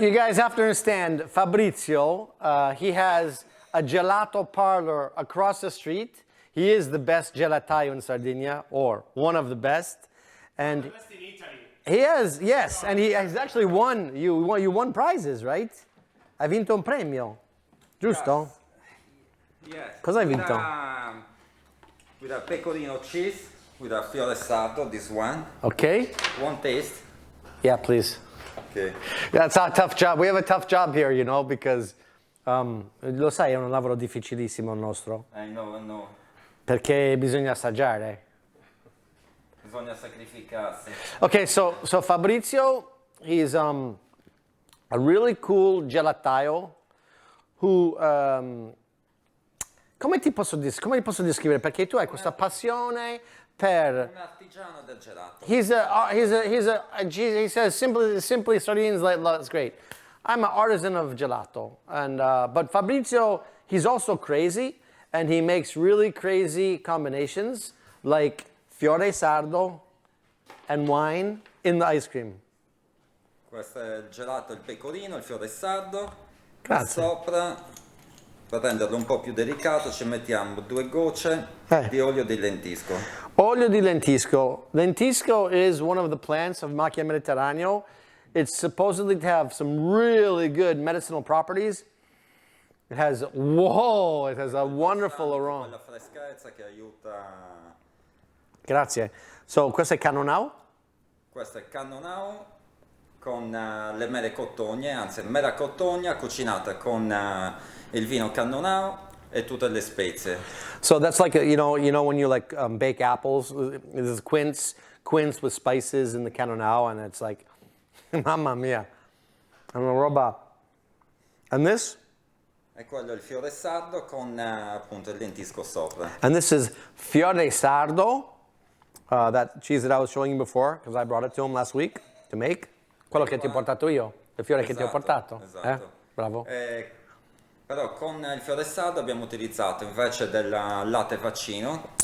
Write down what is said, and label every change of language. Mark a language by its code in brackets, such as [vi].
[en] you guys have to understand, Fabrizio, he has a gelato parlor across the street. He is the best gelataio in Sardinia, or one of the best. And Best in Italy. he has, yes, and he has actually won. You won prizes, right? [it] Hai vinto un premio, giusto? [en] Yes. [it] Cosa hai vinto? [en] With a pecorino cheese, with a fiore sardo, this one. Okay. One taste. Yeah, please. Okay. That's a tough job. We have a tough job here, because [it] lo sai, è un lavoro difficilissimo il nostro. [en] I know. [it] Perché bisogna assaggiare. Bisogna sacrificarsi. [en] Okay, so Fabrizio, he's a really cool gelataio who [it] come ti posso descrivere? Perché tu hai questa passione per Un artigiano del gelato. [en] he says simply Sardinians like it's great. I'm an artisan of gelato, and but Fabrizio, he's also crazy, and he makes really crazy combinations like fiore sardo and wine in the ice cream. [it] Questo è il gelato, il pecorino, il fiore sardo. Grazie. Sopra, per renderlo un po' più delicato, ci mettiamo 2 gocce di olio di lentisco. [en] Olio di lentisco. Lentisco is one of the plants of Macchia Mediterraneo. It's supposedly to have some really good medicinal properties. It has a wonderful aroma. [it] La freschezza che aiuta. Grazie. So, questo è cannonau? Questo è cannonau con le mele cottogne, anzi mela cotogna cucinata con il vino cannonau e tutte le spezie. [en] So that's like, you know when you like bake apples, there's quince with spices in the cannonau, and it's like, [it] mamma mia, è una roba. [en] And this? [it] E quello è il fiore sardo con appunto il lentisco sopra. [en] And this is fiore sardo, that cheese that I was showing you before, because I brought it to him last week to make. [it] Quello che ti ho portato io, il fiore che ti ho portato. Esatto. Bravo. Però con il fiore sardo abbiamo utilizzato invece del latte vaccino.